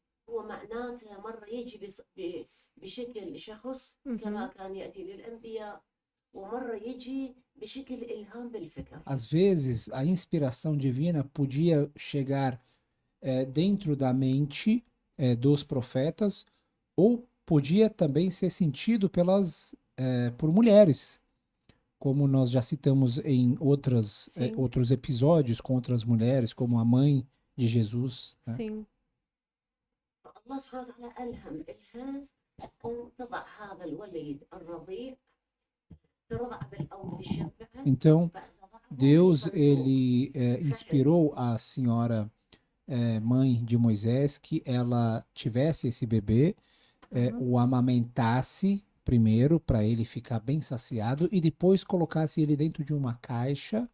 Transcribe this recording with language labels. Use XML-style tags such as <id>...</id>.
<ar>هو معناته مرة يجي بشكل شخص كما كان يأتي للأنبياء ومرة يجي بشكل إلهام بالفكر.</ar> <pt>Às vezes, a inspiração divina podia chegar dentro da mente dos profetas ou podia também ser sentido por mulheres, como nós já citamos em outros episódios com outras mulheres, como a mãe de Jesus. Sim.</pt> <ar>الله سبحانه وتعالى ألهم أن تضع هذا الولد الرضيع ترضع بالأول بالشبعة.</ar> <pt>Então, Deus ele inspirou a senhora mãe de Moisés que ela tivesse esse bebê, o amamentasse primeiro para ele ficar bem saciado e depois colocasse ele dentro de uma caixa.</pt>